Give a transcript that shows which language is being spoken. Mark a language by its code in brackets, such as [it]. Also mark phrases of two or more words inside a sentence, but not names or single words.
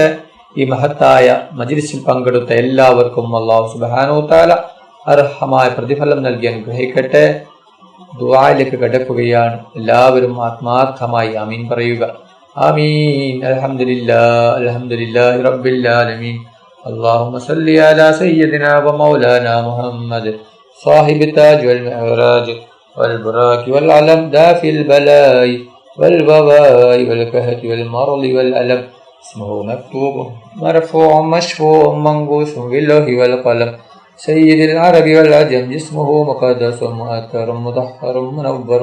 [ml] ഈ മഹത്തായ മജ്ലിസിൽ പങ്കെടുത്ത എല്ലാവർക്കും [ar] الله سبحانه تعالى [ml] അർഹമായ പ്രതിഫലം നൽകി അനുഗ്രഹിക്കട്ടെ. ദുആയിലേക്ക് കടക്കുകയാണ്. എല്ലാവരും ആത്മാർത്ഥമായി ആമീൻ പറയുക. [ar] آمين. الحمد لله رب العالمين. اللهم صل على سيدنا ومولانا محمد صاحب التاج والمعراج والبراك والعلم دافي البلاء والوباء والكهف والمرض والألم اسمه مكتوب مرفوع مشفوع منقوش باللوح والقلم سيد العرب والعجم جسمه مقدس مؤثر مطهر منور